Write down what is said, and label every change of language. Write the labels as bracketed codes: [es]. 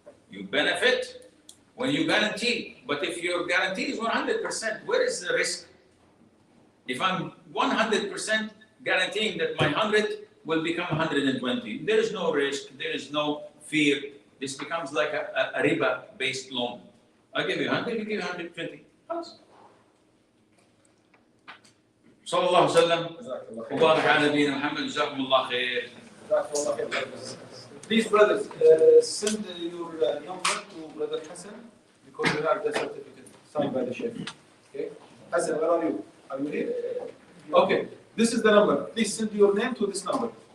[en] You benefit when you guarantee. But if your guarantee is 100%, where is the risk? If I'm 100% guaranteeing that my 100 will become 120, there is no risk, there is no fear. This becomes like a riba-based loan. I give you 100, you give you 120. [ar] صلى الله عليه وسلم وبارك على نبينا محمد جزاكم الله خير. [en] Please, brothers, send your number to Brother Hassan because we have the certificate signed by the Sheikh. Okay, Hassan, where are you? Are you here? Okay, this is the number. Please send your name to this number.